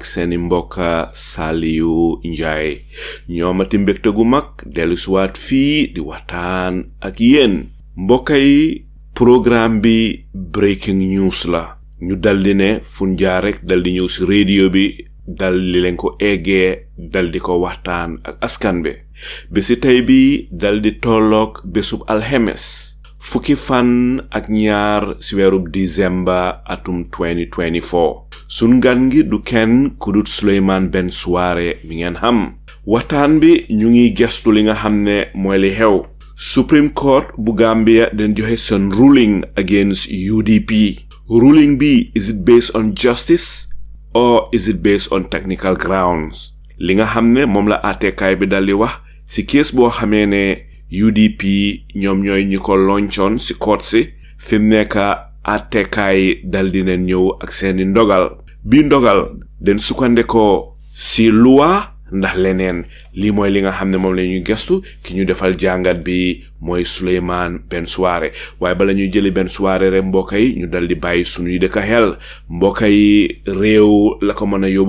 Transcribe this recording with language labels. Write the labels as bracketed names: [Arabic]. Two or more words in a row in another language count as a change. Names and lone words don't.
[Wolof] seeni mbokka Saliu Njaay ñoomati mbégte gu mag dellusiwaat fii di waxtaan ak yéen mbokk yi programme bi [English] breaking news [Wolof] la ñu daldi ne fun jaar rek daldi ñëw si radio bi daldi leen ko eggee daldi ko waxtaan ak askan bi bési tey bi daldi tolloog bésub alxemes fukki fan ak ñaar si weerub December atum 2024 sun gan gi du kenn ku dut Sulayman Ben Suwareh mi ngeen xam waxtaan bi ñu ngi gestu li nga xam ne mooy li xew [English] Supreme Court [Wolof] bu Gambia den joxe seen [English] ruling against UDP ruling [Wolof] bi [English] is it based on justice or is it based on technical grounds [Wolof] li nga xam ne moom la àttekaay bi daldi wax si case boo xamee ne UDP ñoom ñooy ñi ko loncoon si court si fi mu nekk àttekaay daldi neen ñëw ak seeni ndogal bi ndogal den sukkandekoo si loi ndax leneen lii mooy li nga xam ne moom la ñuy gestu ki ñu defal jàngat bi mooy Sulayman Ben Suwareh waaye bala ñuy jëli Ben Suwareh rek mbokk yi ñu daldi bàyyi sunuy dëkk xel mbokk yi réew la ko mën a yóbbu